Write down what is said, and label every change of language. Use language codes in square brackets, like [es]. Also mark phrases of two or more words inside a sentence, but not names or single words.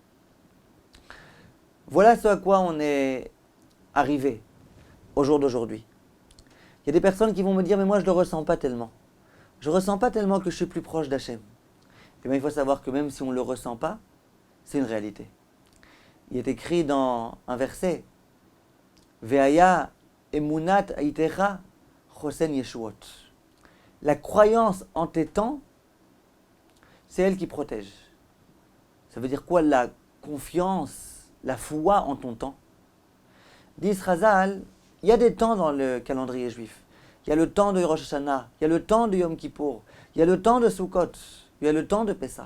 [fr] Voilà ce à quoi on est arrivé au jour d'aujourd'hui. Il y a des personnes qui vont me dire, mais moi je ne le ressens pas tellement. Je ne ressens pas tellement que je suis plus proche d'Hachem. Eh bien, il faut savoir que même si on ne le ressent pas, c'est une réalité. Il est écrit dans un verset, [he] והיה אמונת עתיך חסן ישועות. [fr] La croyance en tes temps, c'est elle qui protège. Ça veut dire quoi la confiance, la foi en ton temps? Dit Razal, il y a des temps dans le calendrier juif. Il y a le temps de Rosh Hashanah, il y a le temps de Yom Kippour, il y a le temps de Sukkot, il y a le temps de Pessah.